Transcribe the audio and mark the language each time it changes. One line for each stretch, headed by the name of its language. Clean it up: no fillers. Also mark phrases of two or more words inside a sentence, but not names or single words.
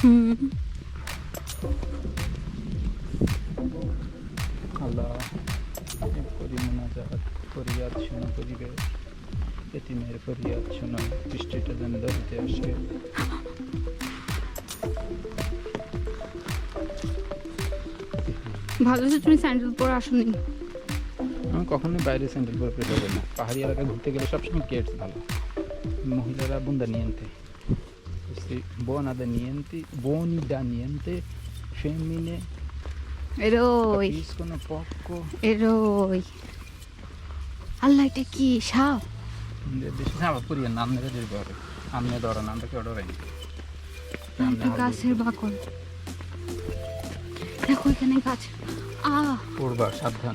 Bangla: আল্লাহ করি মোনাজাত, ফরিয়াদ শোনো পরিবেশ, এতিমের ফরিয়াদ শোনো, বৃষ্টিটা যেন ধরতে আসে। ভালো যে তুমি স্যান্ডেল পরে আসোনি। আমি কখনোই বাইরে স্যান্ডেল পরে পেতে যাবো না। পাহাড়ি এলাকায় ঘুরতে গেলে সবসময় কেটস ভালো। মহিলারা
Italian: buona da niente, buona da niente, buoni da niente, femmine এরোই capiscono poco.
Bangla: এরোই। আল্লাহ, এটা কি সাপ? দেশে সাপ পুরিয়ে নাম মেরে দিতে হবে। আমনে ধরা নামটা কেউ ডরাইনি। একটা গাছের বাকল। দেখো এখানে গাছ। পড়বা সাবধান।